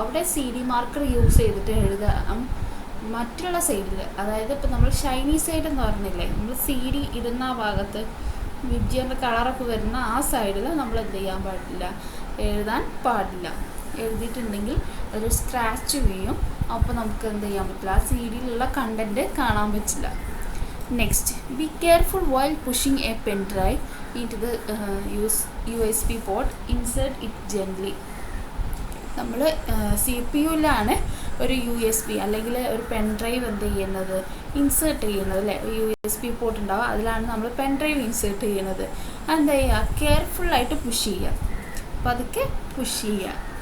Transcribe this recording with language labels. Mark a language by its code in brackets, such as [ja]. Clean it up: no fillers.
[ml] അവിടെ C D marker use ചെയ്തിട്ട് എഴുതാം. മറ്റുള്ള സൈഡിൽ, അതായത് ഇപ്പോൾ നമ്മൾ ഷൈനി സൈഡ് എന്ന് പറഞ്ഞില്ലേ, നമ്മൾ സി ഡി ഇടുന്ന ആ ഭാഗത്ത് വിബ്ജിയുടെ കളറൊക്കെ വരുന്ന ആ സൈഡിൽ നമ്മൾ എന്ത് ചെയ്യാൻ പാടില്ല? എഴുതാൻ പാടില്ല. എഴുതിയിട്ടുണ്ടെങ്കിൽ ഒരു സ്ക്രാച്ച് വീഴും. അപ്പോൾ നമുക്ക് എന്ത് ചെയ്യാൻ പറ്റില്ല? ആ സി ഡിയിലുള്ള കണ്ടൻറ്റ് കാണാൻ പറ്റില്ല. [en] Next, be careful while pushing a pen drive into the USB port. Insert it gently. [ml] നമ്മൾ സി പി യുവിലാണ് ഒരു യു എസ് ബി അല്ലെങ്കിൽ ഒരു പെൻ ഡ്രൈവ് എന്ത് ചെയ്യുന്നത്? ഇൻസേർട്ട് ചെയ്യുന്നത് അല്ലേ? യു എസ് ബി പോർട്ട് ഉണ്ടാവും, അതിലാണ് നമ്മൾ പെൻ ഡ്രൈവ് ഇൻസേർട്ട് ചെയ്യുന്നത്. എന്താ ചെയ്യുക? കെയർഫുള്ളായിട്ട് പുഷ് ചെയ്യുക. പതുക്കെ പുഷ് ചെയ്യുക.